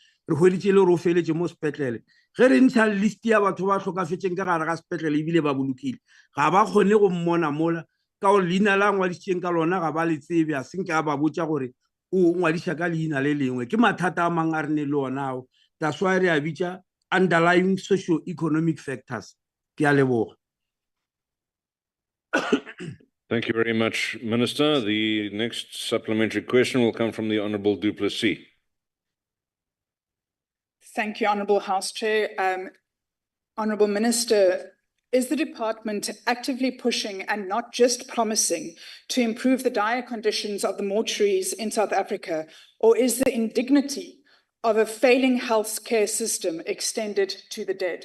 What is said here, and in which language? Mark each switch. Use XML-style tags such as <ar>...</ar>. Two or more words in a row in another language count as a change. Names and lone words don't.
<nso>re hweditse le ro feletse mo sepetlele ge re ntsha list ya batho ba tlhokafetseng ka gare ga sepetlele ebile ba bolokile ga ba kgone go mmona mola ka gore leina la ngwadisitseng ka lona ga ba le tsebe a senke a ba botsa gore o ngwadisa ka leina le lengwe ke mathata a mang a re ne le ona ao</nso> <en>that's why</en> <nso>re a bitsa</nso> <en>underlying socio-economic factors</en> <nso>ke a leboga.</nso> <en>Thank you very much, Minister. The next supplementary question will come from the Honourable Du Plessis. Thank you, Honourable House Chair. Honourable Minister, is the department actively pushing and not just promising to improve the dire conditions of the mortuaries in South Africa, or is the indignity of a failing health care system extended to the dead?</en>